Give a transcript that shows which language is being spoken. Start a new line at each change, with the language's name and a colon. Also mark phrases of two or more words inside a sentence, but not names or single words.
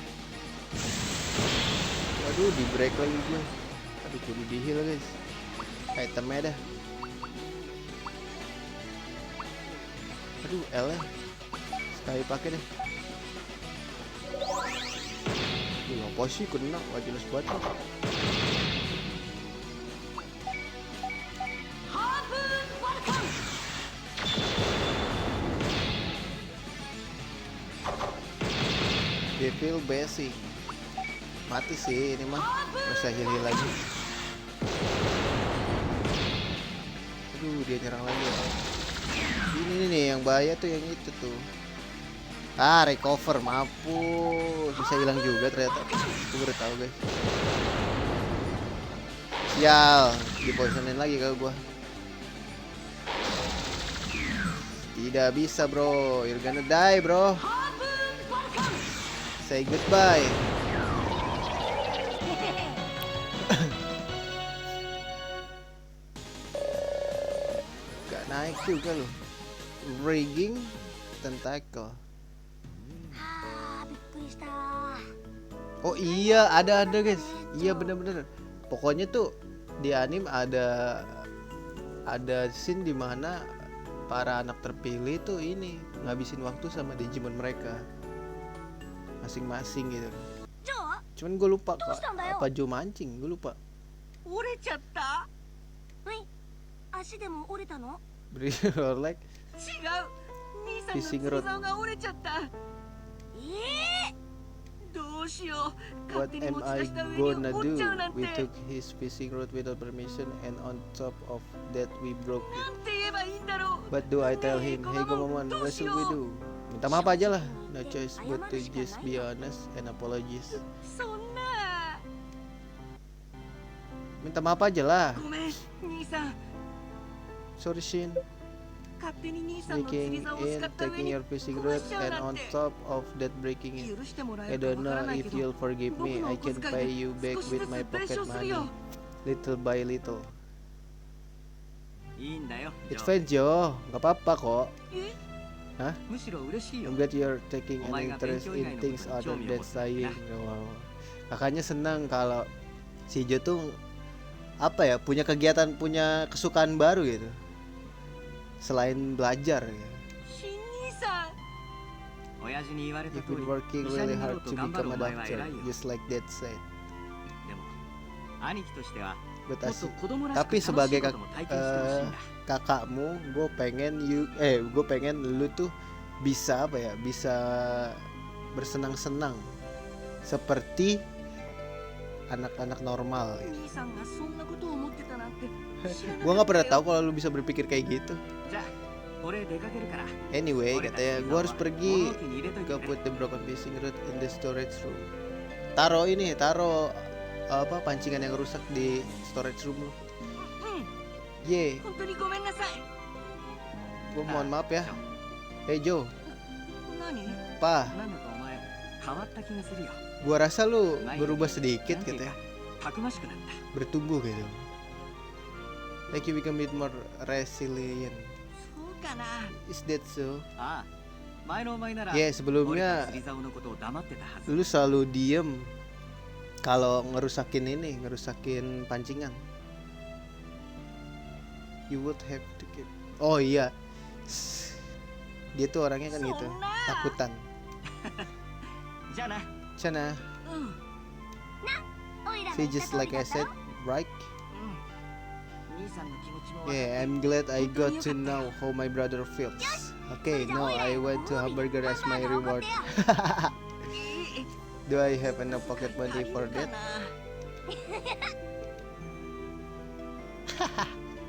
Indonesian: Waduh, di break lagi gue. Aduh, kudu di heal guys. Itemnya dah. Aduh, L nya Ayo pakai deh. Ini apa sih kena? Gak jelas banget.
Japanese: ハープーンファルコン Devil Basic.
Indonesian: Mati sih ini mah. Masa heal lagi. Aduh, dia nyerang lagi ya. Ini nih yang bahaya tuh, yang itu tuh. Ah, recover, mampus. Bisa hilang juga ternyata. Aku baru tahu, guys. Sial, dipoisonin lagi kalau gua. Tidak bisa, bro.
English: You're gonna die, bro. Say goodbye.
Indonesian: Gak naik juga loh.
English: Rigging tentacle.
Japanese: はあびっくりした。
Indonesian: Oh iya, ada guys. Iya bener-bener. Pokoknya tuh di anime ada scene dimana para anak terpilih tuh ini ngabisin waktu sama Digimon mereka masing-masing gitu. ジョー Cuman gue lupa Terus kok dong, Dayo. apa Jo mancing, gue lupa.
Japanese: 折れちゃった。はい足でも折れたの？
Indonesian: Beri like
Japanese: 違う。兄さんの
English: Fishing
Japanese: 釣
English: rod
Japanese: り竿が折れちゃった。どうしよう。
English: what
Japanese: 勝手に
English: am
Japanese: 持ち
English: I
Japanese: 出した上に
English: gonna
Japanese: 折っ
English: do?
Japanese: ちゃうなんて。
English: We took his fishing rod without permission and on top of that we broke it.
Japanese: なんて言えばいいんだろう。
English: But do I tell him, hey Gomamon, what should we do?
Indonesian: Minta maaf aja lah.
English: No choice but to just be honest and apologies.
Japanese: そんな。
Indonesian: Minta maaf aja lah.
Japanese: ごめん、兄さん。
English: Sorry Shin,
Japanese: 勝手に兄さんの釣
English: making
Japanese: り竿を使
English: in
Japanese: った上
English: taking
Japanese: に
English: your fishing
Japanese: 壊
English: rod
Japanese: しちゃう
English: and
Japanese: なん
English: on
Japanese: て。
English: top of that breaking it.
Japanese: 許してもら
English: I
Japanese: える
English: don't
Japanese: かわから
English: know
Japanese: ない
English: if
Japanese: けど
English: you'll forgive
Japanese: 僕
English: me.
Japanese: の
English: I
Japanese: お小
English: can
Japanese: 遣
English: pay
Japanese: い
English: you
Japanese: で
English: back
Japanese: 少しず
English: with
Japanese: つ
English: my
Japanese: 弁
English: pocket
Japanese: 償するよ
English: money, little by little.
Japanese: いいんだよ。
English: It's fine Jo,
Indonesian: nggak apa-apa kok.
Japanese: えむしろ嬉しいよ
English: I'm。glad you're taking an
Japanese: お前が
English: interest
Japanese: 勉強以
English: in
Japanese: 外の
English: things
Japanese: ことに
English: other
Japanese: 興味を
English: than
Japanese: 持つんだな。
English: studying. Wow.
Indonesian: Kakaknya senang kalau si Jo tuh apa ya, punya kegiatan, punya kesukaan baru gitu selain belajar ya.
Japanese: 新兄さん。親父に言われた
English: You've
Japanese: 通り
English: been working
Japanese: 医者
English: really
Japanese: になろ
English: hard
Japanese: うと
English: to
Japanese: 頑張る
English: become
Japanese: お
English: a
Japanese: 前は
English: doctor,
Japanese: 偉いよ。
English: just like Dad said.
Japanese: でも兄貴としては
English: But
Japanese: もっ
English: as
Japanese: と子供らしく
Indonesian: tapi
Japanese: 楽しい
Indonesian: sebagai
Japanese: ことも体験してほしいんだ。
Indonesian: kakakmu, gue pengen lu tuh bisa apa ya, bisa bersenang-senang seperti anak-anak normal.
Japanese: 兄さんがそんなことを思ってたなんて知らなかったよ。
Indonesian: Gua nggak pernah tahu kalau lu bisa berpikir kayak gitu.
Japanese: じゃあ俺出かけるから。
English: Anyway,
Indonesian: katanya gua harus pergi
Japanese: 物置に入れとい
Indonesian: ke
Japanese: てね。
English: put the broken fishing rod in the storage room.
Indonesian: Taruh apa pancingan yang rusak di
English: storage room
Indonesian: lu.
Japanese: うん。
Indonesian: Ye,
Japanese: 本当にごめんなさい。
Indonesian: gua mohon maaf ya.
English: Hey Jo,
Japanese: 何？
Indonesian: Pa,
Japanese: なんだかお前変わった気がするよ。
Indonesian: gua rasa lu berubah sedikit
Japanese: なんていうか
Indonesian: katanya,
Japanese: たくましくなった。
Indonesian: bertumbuh gitu.
English: Like you become a bit more resilient.
Japanese: そうかな。
English: Is that so?
Japanese: ああ、前のお前なら
Indonesian: Ya
Japanese: 俺
Indonesian: sebelumnya
Japanese: が釣り竿のことを黙ってたはず。
Indonesian: lu selalu diem kalau ngerusakin pancingan.
English: You would have to keep.
Indonesian: Oh iya, dia tuh orangnya kan gitu,
Japanese: そんな。
Indonesian: takutan.
Japanese: じゃあな。
Indonesian: Cana,
Japanese: うん。オイラの
English: say
Japanese: 言った
English: just
Japanese: 通
English: like
Japanese: り
English: I
Japanese: だった
English: said,
Japanese: よ。
English: right?
Japanese: 兄さんの気持ちも分かってる。
English: Yeah, I'm glad I got to know how my brother feels. Okay, now I went to hamburger as my reward.
Japanese: え
English: Do I have enough pocket money for
Japanese: 足りる
English: that?
Japanese: かな。